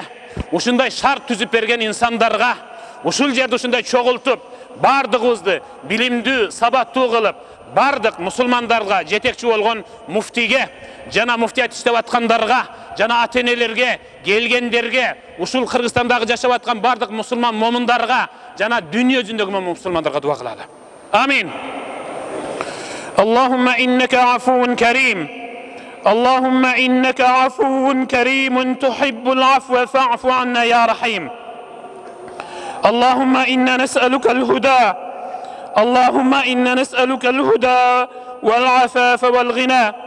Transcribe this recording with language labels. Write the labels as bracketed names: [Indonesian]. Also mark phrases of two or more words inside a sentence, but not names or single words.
[Kyrgyz] ушундай шарт түзүп берген инсандарга, ушул жерде ушундай чогултуп, бардыгыбызды билимдүү, сабаттуу кылып, бардык мусулмандарга жетекчи болгон муфтиге, жана муфтият иштеп аткандарга, жана ата-энелерге, келгендерге, ушул Кыргызстандагы жашап аткан бардык мусулман момундарга, жана дүйнө жүзүндөгү мусулмандарга дуа кылалы. Амин. [Arabic] اللهم إنك عفو كريم. اللهم إنك عفو كريم تحب العفو فاعف عنا يا رحيم. اللهم إنا نسألك الهدى، اللهم إنا نسألك الهدى والعفاف والغنى.